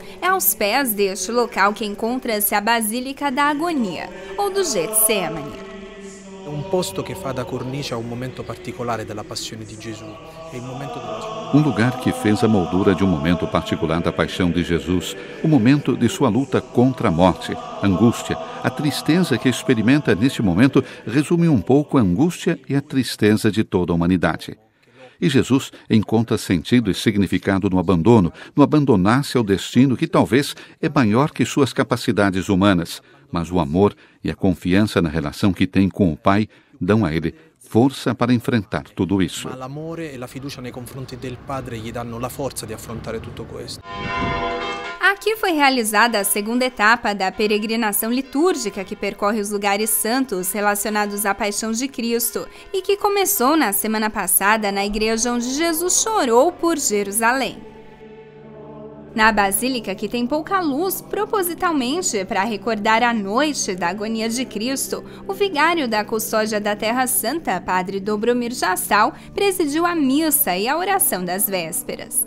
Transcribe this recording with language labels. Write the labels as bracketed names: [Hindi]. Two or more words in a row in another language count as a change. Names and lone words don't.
[Portuguese] É aos pés deste local que encontra-se a Basílica da Agonia, ou do Getsemane. [Italian] Um posto que fa da cornice a um momento particolare della passione di Gesù. [Portuguese] Um lugar que fez a moldura de um momento particular da paixão de Jesus, o momento de sua luta contra a morte, a angústia, a tristeza que experimenta neste momento resume um pouco a angústia e a tristeza de toda a humanidade. E Jesus encontra sentido e significado no abandono, no abandonar-se ao destino que talvez é maior que suas capacidades humanas, mas o amor e a confiança na relação que tem com o Pai dão a ele força para enfrentar tudo isso. [Italian] Ma l'amore e la fiducia nei confronti del Padre gli danno la forza di affrontare tutto questo. [Portuguese] Aqui foi realizada a segunda etapa da peregrinação litúrgica que percorre os lugares santos relacionados à paixão de Cristo e que começou na semana passada na igreja onde Jesus chorou por Jerusalém. Na Basílica, que tem pouca luz, propositalmente para recordar a noite da agonia de Cristo, o vigário da Custódia da Terra Santa, Padre Dobromir Jassal, presidiu a missa e a oração das vésperas.